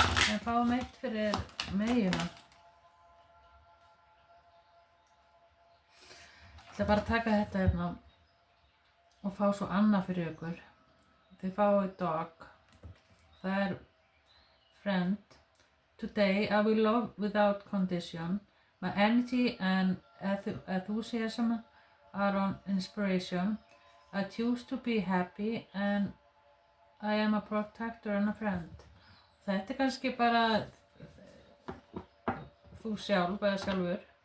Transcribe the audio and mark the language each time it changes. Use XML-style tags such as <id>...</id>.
<is>En fáum eitt fyrir Meyjuna. Ég ætla bara að taka þetta hérna og fá svo annað fyrir ykkur. Þið fáið dog. Það er friend.</is> <en>Today I will love without condition. My energy and enthusiasm are on inspiration. I choose to be happy and I am a protector and a friend.</en> <is>Þetta er kannski bara þú sjálf eða sjálfur.</is>